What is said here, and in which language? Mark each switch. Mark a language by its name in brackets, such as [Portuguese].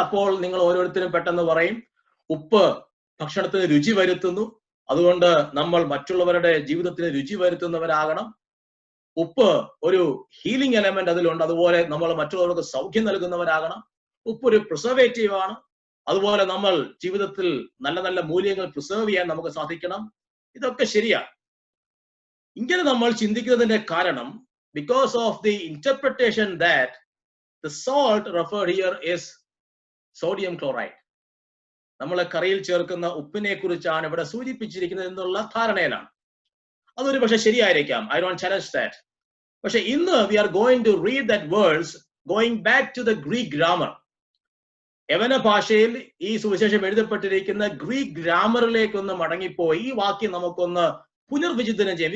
[Malayalam] അപ്പോൾ നിങ്ങൾ ഓരോരുത്തരും പെട്ടെന്ന് പറയും ഉപ്പ് ഭക്ഷണത്തിന് രുചി വരുത്തുന്നു, അതുകൊണ്ട് നമ്മൾ മറ്റുള്ളവരുടെ ജീവിതത്തിന് രുചി വരുത്തുന്നവരാകണം. ഉപ്പ് ഒരു ഹീലിംഗ് എലമെന്റ് അതിലുണ്ട്, അതുപോലെ നമ്മൾ മറ്റുള്ളവർക്ക് സൗഖ്യം നൽകുന്നവരാകണം. ഉപ്പ് ഒരു പ്രിസർവേറ്റീവ് ആണ്, അതുപോലെ നമ്മൾ ജീവിതത്തിൽ നല്ല നല്ല മൂല്യങ്ങൾ പ്രിസർവ് ചെയ്യാൻ നമുക്ക് സാധിക്കണം. ഇതൊക്കെ ശരിയാണ്. ഇങ്ങനെ നമ്മൾ ചിന്തിക്കുന്നതിന്റെ കാരണം [English] because of the interpretation that the salt referred here is sodium chloride. [Malayalam] നമ്മളെ കറിയിൽ ചേർക്കുന്ന ഉപ്പിനെ കുറിച്ചാണ് ഇവിടെ സൂചിപ്പിച്ചിരിക്കുന്നത് എന്നുള്ള ധാരണയിലാണ്. അതൊരു പക്ഷെ ശരിയായിരിക്കാം. [English] I don't challenge that. [Malayalam] പക്ഷെ ഇന്ന് [English] we are going to read that words going back to the Greek grammar. [Malayalam] യവന ഭാഷയിൽ ഈ സുവിശേഷം എഴുതപ്പെട്ടിരിക്കുന്ന ഗ്രീക്ക് ഗ്രാമറിലേക്ക് ഒന്ന് മടങ്ങിപ്പോയി ഈ വാക്യം നമുക്കൊന്ന് പുനർവിചിന്തനം ചെയ്യാം.